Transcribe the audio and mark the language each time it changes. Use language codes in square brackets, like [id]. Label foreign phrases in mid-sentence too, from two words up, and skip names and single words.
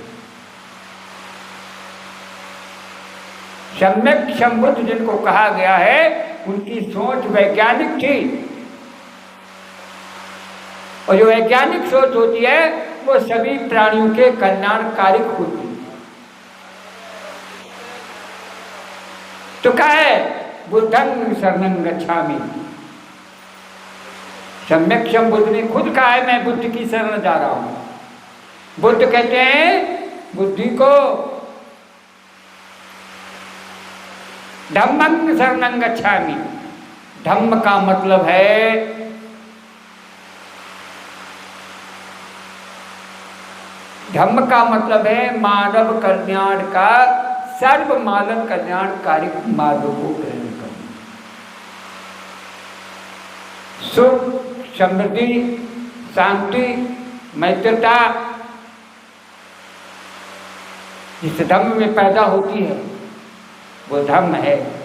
[hi] सम्यक संबुद्ध जिनको कहा गया है, उनकी सोच वैज्ञानिक थी। और जो वैज्ञानिक सोच होती है वो सभी प्राणियों के कल्याणकारिक होती है। तो क्या है, [pi] बुद्धं शरणं गच्छामि। [hi] सम्यक संबुद्ध ने खुद कहा है मैं बुद्ध की शरण जा रहा हूं। बुद्ध कहते हैं बुद्धि को [pi] धम्मं शरणं गच्छामि। [hi] धम्म का मतलब है धम्म का मतलब है मानव कल्याण का सर्व मानव कल्याणकारी मार्ग को ग्रहण करना। सुख, समृद्धि, शांति, मैत्रता जिस धम्म में पैदा होती है वो धम्म है।